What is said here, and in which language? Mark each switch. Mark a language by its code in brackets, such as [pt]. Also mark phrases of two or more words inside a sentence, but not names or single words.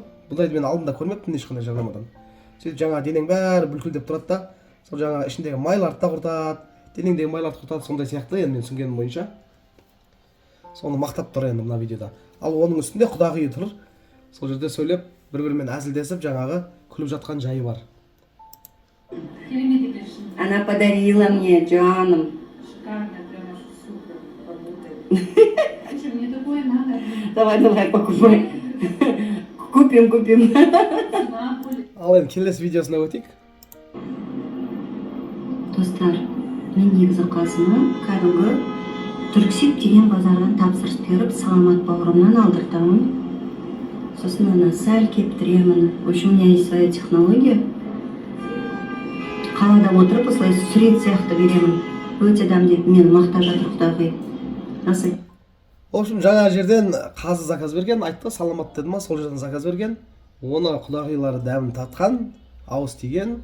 [kk] Бұндайды мен алдында көрмеппін ешқандай жарнамадан. Сөйтіп жаңа денең бәрі бүлкілдеп тұрады да, сол жаңа ішіндегі майларды да құртады, денеңдегі майларды құртады, сондай сияқты енді мен түсінгенім бойынша. Соны мақтап тұр енді мына видеода. Ал оның үстінде құдағиы тұр. Сол жерде сөйлеп, бір-бірімен әзілдесіп, жаңағы күліп жатқан жайы бар. [ru] Она подарила мне, Джаном. Шикарно, прямо супер работает. Слушай, мне такое надо. Давай, покупай. Купим. [kk] Ал енді келесі видеосына өтейік. Достар, мен негізі қазыны кәдімгі Түрксиб деген базардан тапсырыс беріп, саламат бауырымнан алдыртамын. сосын ана сәл кептіремін. [ru] В общем, у меня есть своя технология. [kk] Қалада отырып осылай сурет сияқты беремін. Өте дәм деп мені мақтап жатыр құдағи. Рас айт. [ru] В общем, [kk] жаңа жерден қазы заказ берген, айтты, саламат деді ма, сол жерден заказ берген. Оны құдағилары дәмін татқан, ауыз тиген.